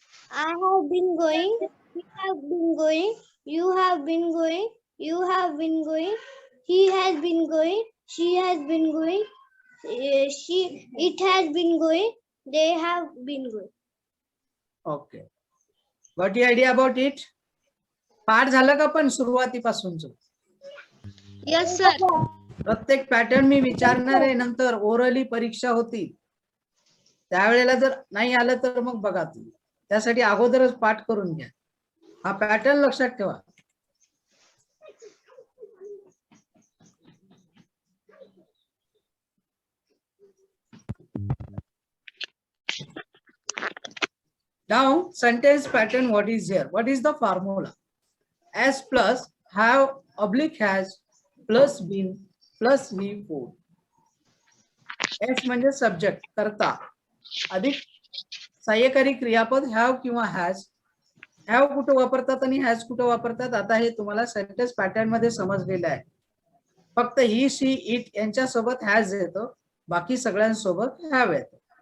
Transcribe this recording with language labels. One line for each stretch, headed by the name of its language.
English: I have been going, we have been going, you have been going, you have been going, he has been going, she has been going, it has been going, they have been going. Okay. Got the idea about it?
Marathi: पाठ झालं का पण सुरुवातीपासूनच?
English: Yes, sir.
Marathi: प्रत्येक pattern मी विचारणार आहे, नंतर orally परीक्षा होती त्यावेळेला जर नाही आलं तर मग बघा तुम्ही, त्यासाठी अगोदरच पाठ करून घ्या. हा पॅटर्न लक्षात ठेवा.
English: Now sentence pattern, what is here? What is the formula? S plus have oblique has plus been plus V4.
Marathi: S म्हणजे सब्जेक्ट कर्ता अधिक सहाय्यकारी क्रियापद हॅव किंवा हॅज. हॅव कुठं वापरतात आणि हॅज कुठं वापरतात आता हे तुम्हाला सेंटेन्स पॅटर्न मध्ये समजलेलं आहे. फक्त ही शी इट यांच्यासोबत हॅज येतं, बाकी सगळ्यांसोबत हॅव येतं.